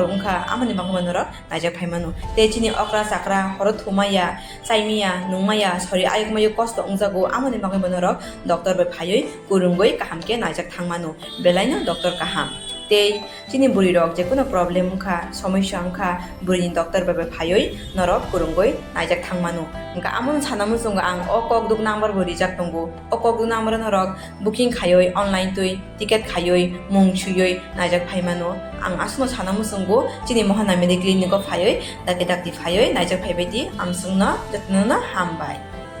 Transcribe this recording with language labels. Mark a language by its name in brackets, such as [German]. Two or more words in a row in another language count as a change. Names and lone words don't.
[Kok Borok] উংখা আমনি বাগবানো রক নাইজাক ফাইমানো তে চিনি অকরা চাকরা হর থুমাইয়া সাইমিয়া নুমাইয়া সরি আয়কমায়ু কষ্ট উংজাগো আমনি বাগবানো রক ডক্টর বে ফাইই কুরুঙ্গই কাহামকে নাইজাক থাংমানো বেলাইনো ডক্টর কাহাম তে চিনি বুড়ি রক [Bangla] যে কোনো প্রবলেম [Kok Borok] উংখা সমস্যা উংখা বুড়িনি ডক্টর বে ফাইই নরক কুরুঙ্গই নাইজাক থাংমানো Nga amon sana mo sung ang okok duk number bo rijak tonggo okok duk number no rok booking khayoi [English] online tui ticket [Kok Borok] khayoi mung chuyoi najak phaimano ang asno sana mo sunggo chini mohana [English] medical clinic [Kok Borok] ko phayoi dake dakti phayoi najak phaibedi am sungna jatno na hambai